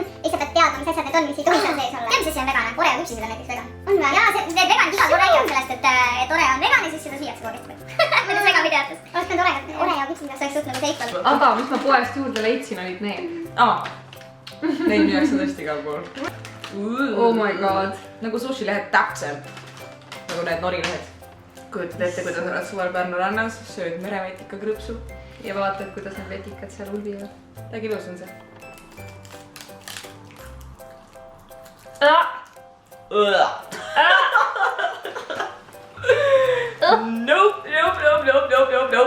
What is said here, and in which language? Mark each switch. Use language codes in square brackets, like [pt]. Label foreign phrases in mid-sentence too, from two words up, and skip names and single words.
[et] Ja sa pead teadma, mis asjad need on, mis ei tohi seal sees olla. Tead, mis asi on vegan? Oreo küpsised on näiteks vegan. On või? Jaa, need veganid igal pool räägivad sellest, et Oreo on vegan ja siis seda süüakse kogu aeg. Mõttes vegan videotes. Oleks pidanud Oreo küpsised, see oleks suht nagu seikval. Aga mis ma poest juurde leidsin, olid need. Neid müüakse tõesti igal pool. [en] Oh my god. [et] Nagu sushi lehed täpselt. Nagu need norilehed. Kujutad ette, kuidas oled suvel Pärnu rannas, sööd merevetika krõpsu ja vaatad, kuidas need vetikad seal ulbivad. Täiega ilus on see. Nope.